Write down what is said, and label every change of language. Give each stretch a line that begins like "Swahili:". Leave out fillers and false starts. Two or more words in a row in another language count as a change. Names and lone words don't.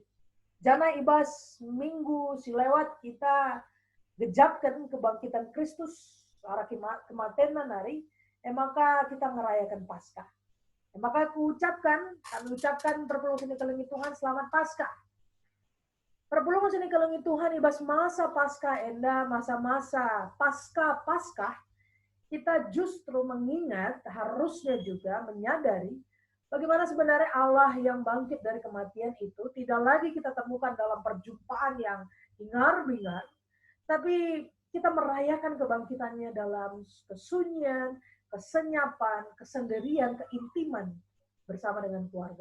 Batak Karo: Jana ibas minggu silewat kita gejapkan kebangkitan Kristus arah kematian hari, maka kita ngerayakan Paskah.
Indonesian: Maka kami ucapkan perpulungan sini kalangi Tuhan selamat Paskah.
Batak Karo: Perpulungan sini kalangi Tuhan ibas masa Paskah enda
Indonesian: masa-masa Paskah kita justru mengingat harusnya juga menyadari bagaimana sebenarnya Allah yang bangkit dari kematian itu tidak lagi kita temukan dalam perjumpaan yang hingar-bingar, tapi kita merayakan kebangkitannya dalam kesunyian, kesenyapan, kesendirian, keintiman bersama dengan keluarga.